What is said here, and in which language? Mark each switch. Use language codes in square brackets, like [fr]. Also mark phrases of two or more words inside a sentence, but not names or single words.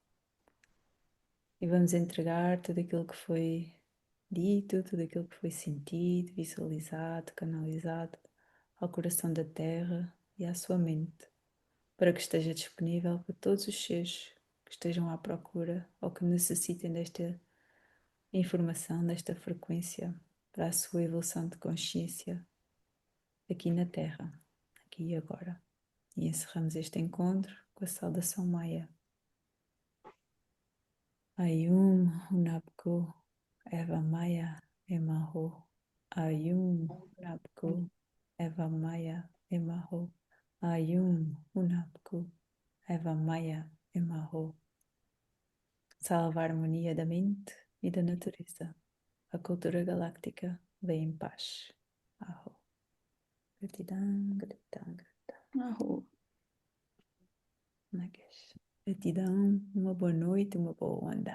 [pt] E vamos entregar tudo aquilo que foi dito, tudo aquilo que foi sentido, visualizado, canalizado ao coração da Terra e à sua mente, para que esteja disponível para todos os seres que estejam à procura ou que necessitem desta informação, desta frequência para a sua evolução de consciência aqui na Terra, aqui e agora. E encerramos este encontro com a saudação Maia. Ayum Hunapku Eva Maya Emaho. Ayum Hunapku Eva Maya Emaho. Ayum Hunapku Eva Maya Emaho. Salve a harmonia da mente e da natureza. A cultura galáctica vem em paz. Aho. Gratidão, gratidão, gratidão. Arro. Nagesh. Gratidão, uma boa noite, uma boa onda.